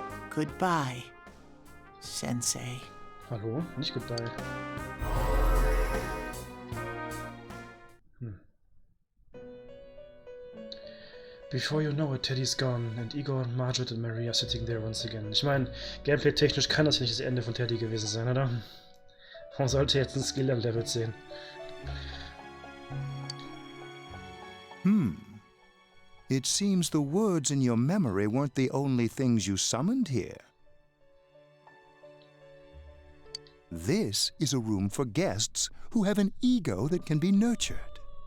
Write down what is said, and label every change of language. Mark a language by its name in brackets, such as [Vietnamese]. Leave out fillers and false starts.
[English] Goodbye, Sensei. [German] Hallo? Nicht goodbye. [English] Before you know it, Teddy's gone, and Igor, Margaret and Mary are sitting there once again. [German] Ich meine, gameplay-technisch kann das ja nicht das Ende von Teddy gewesen sein, oder? Warum sollte jetzt ein Skill am Level 10? [English] It seems the words in your memory weren't the only things you summoned here. This is a room for guests who have an ego that can be nurtured.